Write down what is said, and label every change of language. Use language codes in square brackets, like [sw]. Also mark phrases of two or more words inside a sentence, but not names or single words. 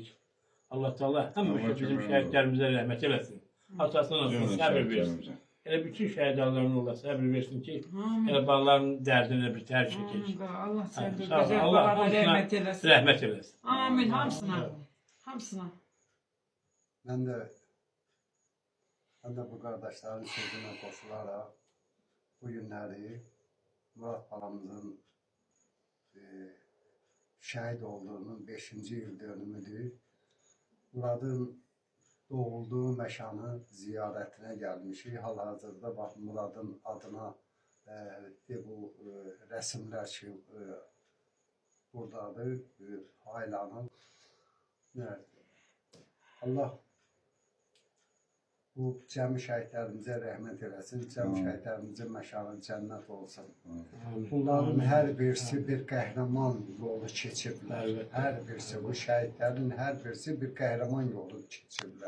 [az] Allah Teala həmişə bizim şəhidlərimizə rəhmət eləsin. Atasına olsun, səbir versin. Elə bütün şəhidlərin Allah səbir versin ki, Amin. elə balların dərdini bir tər çəkək. Amin. Allah səni Sağ ol. gözəl Allah balara hamısına rəhmət eləsin. rəhmət eləsin. Amin. Hamısına. Hamısına. [tr] Ben de bu kardeşlerin sözüne koşularak bu günleri Murat balamızın şehit olduğunun 5. yıl dönümüdür. Murad'ın doğulduğu mekanı ziyaretine gelmişik. Hal-hazırda bak Murad'ın adına bu resimler ki buradadır. Ailanın nerede? [az] Allah bu cəmi şəhidlərimizə rəhmət eləsin, cəmi şəhidlərimizin məkanı cənnət olsun. Bunların hər birisi bir qəhrəman yolu keçiblər. Əlbəttə. Hər birisi, bu şəhidlərin hər birisi bir qəhrəman yolu keçiblər.